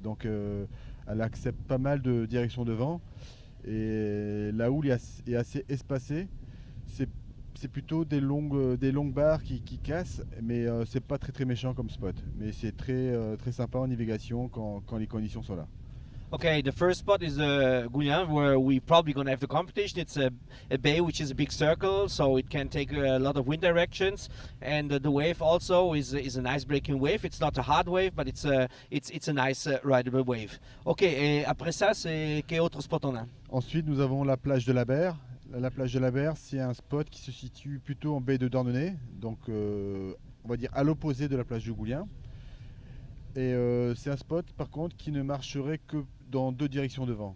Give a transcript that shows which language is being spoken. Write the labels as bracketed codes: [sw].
[fr] Donc elle accepte pas mal de directions de vent. Et la houle est assez espacée. C'est plutôt des longues barres qui cassent, mais c'est pas très méchant comme spot. Mais c'est très sympa en navigation quand les conditions sont là. [en] Okay, the first spot is Gouyen, where we probably going to have the competition. It's a bay which is a big circle, so it can take a lot of wind directions. And the wave also is a nice breaking wave. It's not a hard wave, but it's a nice rideable wave. [fr] Ok, et après ça, c'est quel autre spot on a? Ensuite, nous avons la plage de la Berre. La plage de la Berre, c'est un spot qui se situe plutôt en baie de Dornenay, donc on va dire à l'opposé de la plage de Goulien. Et c'est un spot par contre qui ne marcherait que dans deux directions de vent.